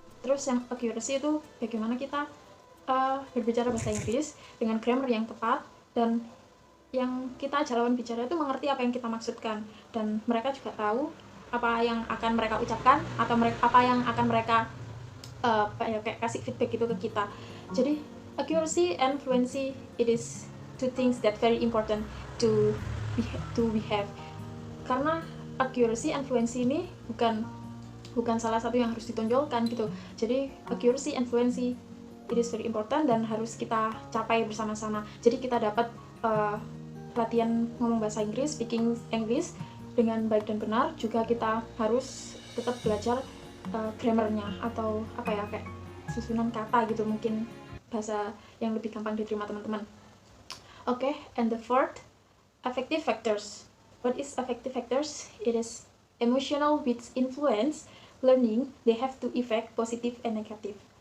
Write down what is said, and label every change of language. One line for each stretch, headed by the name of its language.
Indonesian: Terus yang accuracy itu bagaimana kita berbicara bahasa Inggris dengan grammar yang tepat, dan yang kita ajak lawan bicara itu mengerti apa yang kita maksudkan, dan mereka juga tahu apa yang akan mereka ucapkan atau apa yang akan mereka kayak kasih feedback gitu ke kita. Jadi
English: accuracy and fluency, it is two things that very important to we have.
Indonesian: Karena
English: accuracy and fluency
Indonesian: ini bukan salah satu yang harus ditonjolkan gitu. Jadi
English: accuracy and fluency, it is very important
Indonesian: dan harus kita capai bersama-sama. Jadi kita dapat latihan ngomong bahasa Inggris,
English: speaking English
Indonesian: dengan baik dan benar. Juga kita harus tetap belajar grammarnya, atau kayak susunan kata gitu, mungkin bahasa yang lebih gampang diterima teman-teman.
English: Oke, and the fourth, affective factors. What is affective factors? It is emotional which influence learning. They have two effect, positive and negative.